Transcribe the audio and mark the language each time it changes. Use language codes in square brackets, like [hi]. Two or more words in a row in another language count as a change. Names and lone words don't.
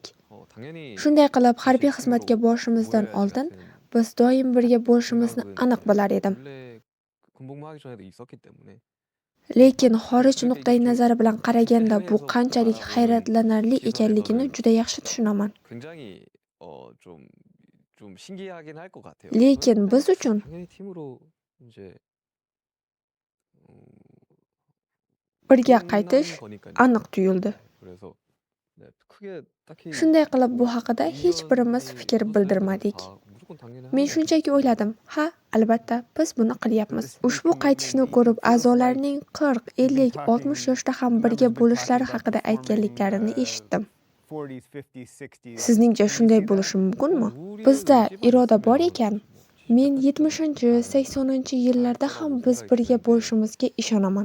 [uz] Shunday qilib, harbiy xizmatga borishimizdan oldin biz doim birga bo'lishimizni aniq bilar edim. Lekin xorij nuqtai nazari bilan qaraganda bu qanchalik hayratlanarli ekanligini juda yaxshi tushunaman. [ko] 굉장히 좀 신기하긴 할 것 같아요. [uz] Lekin [ko] 그런데 [uz] biz uchun [ko] 당연히 팀으로 인제 음 [uz] birga [ko] 끝난 [uz] qaytish [ko] 거니깐요. [uz] aniq tuyuldi. [ko] 그래서 네 크게 딱히 [uz] Shunday qilib bu haqida hech birimiz [ko] 이견이 [uz] fikr [ko] 없었어요. [uz] bildirmadik. [ko] 다 무조건 당연히 [uz] Men [ko] 하는 거죠. [uz] shunchaki o'yladim, ha, albatta biz buni qilyapmiz. Ushbu qaytishni ko'rib a'zolarning 40, 50, 60 yoshda ham birga bo'lishlari haqida aytganliklarini eshitdim. Sizningcha shunday bo'lishi mumkinmi? Bizda iroda bor ekan, men 70-80-yillarda ham biz birga bo'lishimizga ishonaman.